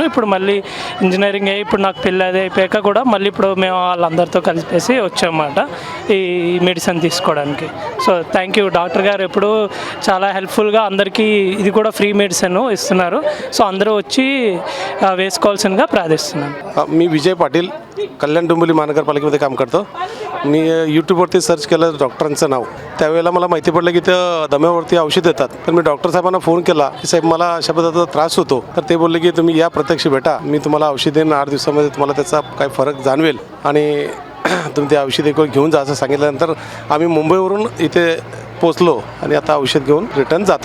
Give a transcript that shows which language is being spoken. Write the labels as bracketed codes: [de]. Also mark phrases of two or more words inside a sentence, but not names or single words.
[te] ఇప్పుడు మళ్ళీ ఇంజనీరింగ్ అయ్యి ఇప్పుడు నాకు పెళ్ళి అది అయిపోయాక కూడా మళ్ళీ ఇప్పుడు మేము వాళ్ళందరితో కలిపేసి వచ్చామన్నమాట ఈ మెడిసిన్ తీసుకోవడానికి. [en] So thank you. [te] డాక్టర్ గారు ఎప్పుడు చాలా హెల్ప్ఫుల్గా అందరికీ ఇది కూడా [en] free medicine [te] इస్తున్నారు. సో అందరూ వచ్చి వేసుకోవాల్సిందిగా प्रार्थिస్తున్నాను. [mr] मी विजय पाटील कल्याण डोंबिवली महानगरपालिकेमध्ये काम करतो. मी यूट्यूबवरती सर्च केलं डॉक्टरांचं नाव. त्यावेळेला मला माहिती पडलं की त्या दम्यावरती औषध देतात. तर मी डॉक्टर साहेबांना फोन केला की साहेब मला अशा पद्धतीचा त्रास होतो. तर ते बोलले की तुम्ही या प्रत्यक्ष भेटा, मी तुम्हाला औषध देईन, 8 दिवसामध्ये तुम्हाला त्याचा काय फरक जाणवेल आणि तुम्ही ते औषध घेऊन जा असं सांगितल्यानंतर आम्ही मुंबईवरून इथे पोचलो आणि आता औषध घेऊन रिटर्न जातो.